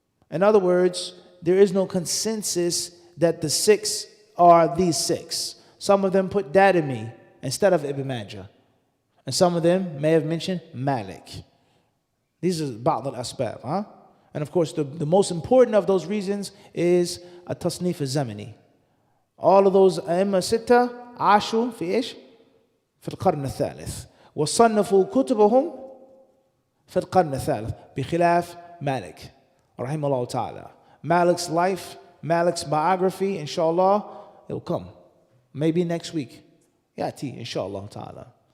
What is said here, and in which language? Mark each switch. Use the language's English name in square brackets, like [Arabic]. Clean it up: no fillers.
[English] In other words, there is no consensus that the 6 are these 6. Some of them put Darimi instead of Ibn Majah. And some of them may have mentioned Malik. These are ba'd al-asbab. And of course, the most important of those reasons is a tasnif al-zamani. [Arabic] All of those a'imma sitta عاشوا في إيش؟ في القرن الثالث وصنفوا كتبهم في القرن الثالث بخلاف مالك رحمه الله تعالى. [English] Malik's life, Malik's biography, inshallah, it will come. Maybe next week. [Arabic] يأتي inshallah ta'ala.